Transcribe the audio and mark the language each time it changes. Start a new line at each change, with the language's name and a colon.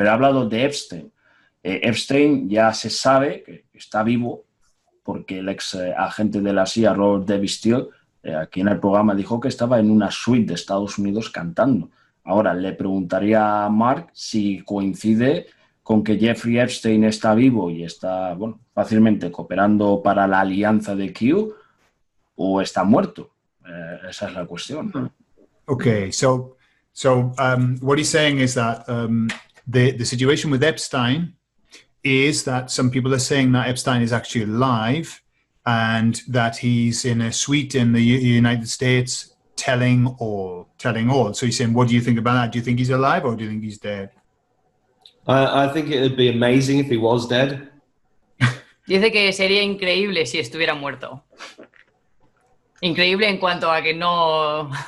Spanish: Pero he hablado de Epstein. Epstein ya se sabe que está vivo porque el ex agente de la CIA, Robert David Steele, aquí en el programa dijo que estaba en una suite de Estados Unidos cantando. Ahora, le preguntaría a Mark si coincide con que Jeffrey Epstein está vivo y está, bueno, fácilmente cooperando para la alianza de Q, o está muerto. Esa es la cuestión.
English: Okay, so what he's saying is that the situation with Epstein is that some people are saying that Epstein is actually alive and that he's in a suite in the United States telling all. So he's saying, what do you think about that? Do you think he's alive or do you think he's dead? I think it would be amazing if he was dead.
Spanish: Dice que sería increíble si estuviera muerto. Increíble en cuanto a que no...